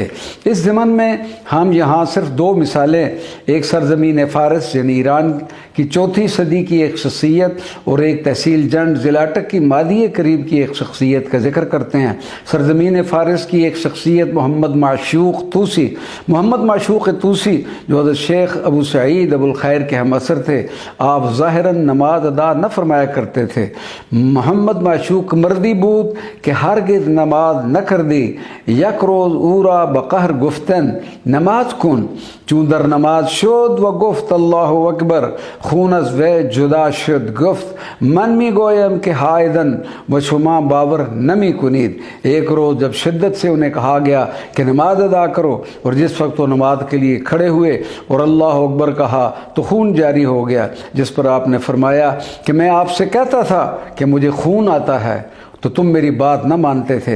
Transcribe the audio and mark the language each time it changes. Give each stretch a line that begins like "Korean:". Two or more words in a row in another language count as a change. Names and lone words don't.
Urdu: اس ضمن میں ہم یہاں صرف 2 مثالیں، ایک سرزمین فارس یعنی ایران کی 4ویں صدی کی ایک شخصیت اور ایک تحصیل جنڈ ضلع اٹک کی مادی قریب کی ایک شخصیت کا ذکر کرتے ہیں۔ سرزمین فارس کی ایک شخصیت محمد معشوق طوسی، محمد معشوق طوسی جو حضرت شیخ ابو سعید ابو الخیر کے ہم عصر تھے، آپ ظاہراً نماز ادا نہ فرمایا کرتے تھے۔
Persian: محمد معشوق مردی بود کہ ہرگز نماز نہ کر دی، یک روز اورا بقہر گفتن نماز کن، چون در نماز شد و گفت اللہ اکبر، خون از وی جدا شد گفت من می گویم کہ ہائدن و شما باور نمی کنید۔
Urdu: ایک روز جب شدت سے انہیں کہا گیا کہ نماز ادا کرو اور جس وقت وہ نماز کے لیے کھڑے ہوئے اور اللہ اکبر کہا تو خون جاری ہو گیا، جس پر آپ نے فرمایا کہ میں آپ سے کہتا تھا کہ مجھے خون آتا ہے تو تم میری بات نہ مانتے تھے۔